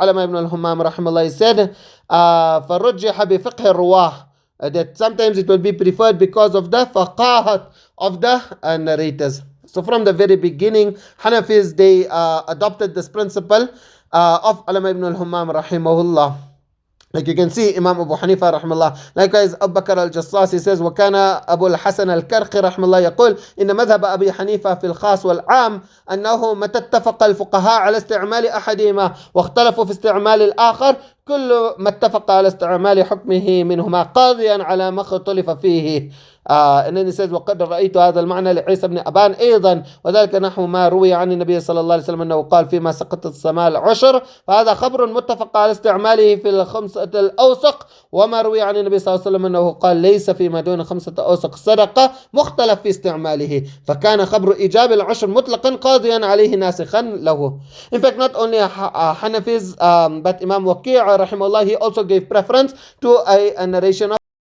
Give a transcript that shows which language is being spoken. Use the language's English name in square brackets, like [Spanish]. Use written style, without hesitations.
[English] Alama ibn al-Hammam rahimahullah said, [Arabic] فَرُجِّحَ بِفِقْهِ الرُّوَاهِ, [English] that sometimes it will be preferred because of the faqahat of the narrators. So from the very beginning, Hanafis, they adopted this principle of Alama ibn al-Hammam rahimahullah. Like you can see, Imam Abu Hanifa rahimahullah. Likewise, Abu Bakr al-Jassasi says, [Arabic] وكان أبو الحسن الكرخي رحمه الله يقول إن مذهب أبي حنيفة في الخاص والعام أنه متى اتفق الفقهاء على استعمال أحدهما واختلفوا في استعمال الآخر كل ما اتفق على استعمال حكمه منهما قاضيا على ما اختلف فيه. [English] And then he says [Arabic] وقد رأيت هذا المعنى لعيسى بن أبان أيضا وذلك نحو ما روي عن النبي صلى الله عليه وسلم أنه قال فيما سقط السماء العشر فهذا خبر متفق على استعماله في الخمسة الأوسق وما روي عن النبي صلى الله عليه وسلم أنه قال ليس فيما دون خمسة أوسق صدقة مختلف في استعماله فكان خبر إيجاب العشر مطلقا قاضيا عليه ناسخا له. [English] In fact, not only Hanafis but Imam Waqi' rahimahullah, he also gave preference to a narration of